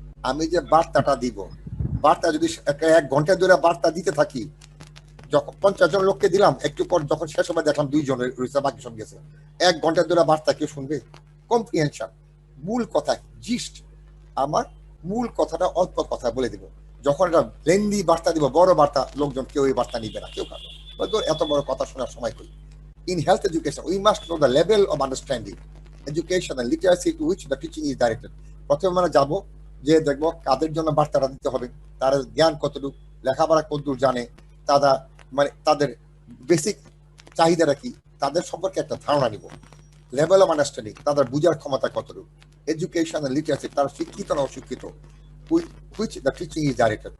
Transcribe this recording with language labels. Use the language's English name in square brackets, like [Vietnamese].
[Bangla] আমি যে বার্তাটা দিব, বার্তা যদি 1 ঘন্টা ধরে বার্তা দিতে থাকি, যখন 50 জন লোককে দিলাম, একটু পর যখন শেষ হবে দেখলাম 2 জন রয়েছে, বাকি সব গেছে, 1 ঘন্টা ধরে বার্তা কেউ শুনবে? কম্প্রিহেনশন, মূল কথা, জিস্ট, আমার মূল কথাটা অল্প কথা বলে দিব। যখন একটা লেন্দি বার্তা দিব, বড় বার্তা, লোকজন কেউ এই বার্তা নিবে না, কেউ কারো এত বড় কথা শোনার সময় করি। [English] In health education, we must know the level of understanding, education and literacy to which the teaching is directed. [Bangla] প্রথমে আমরা যাবো, যে দেখবো কাদের জন্য বার্তাটা দিতে হবে, তার জ্ঞান কতটুকু, লেখাপড়া কতদূর জানে, তারা মানে তাদের বেসিক চাহিদাটা কি, তাদের সম্পর্কে একটা ধারণা নিব। [English] level of understanding, [Bangla] তাদের বুঝার ক্ষমতা কতটুকু, [English] education and literacy, [Bangla] তারা শিক্ষিত না অশিক্ষিত, [English] Which the teaching is directed.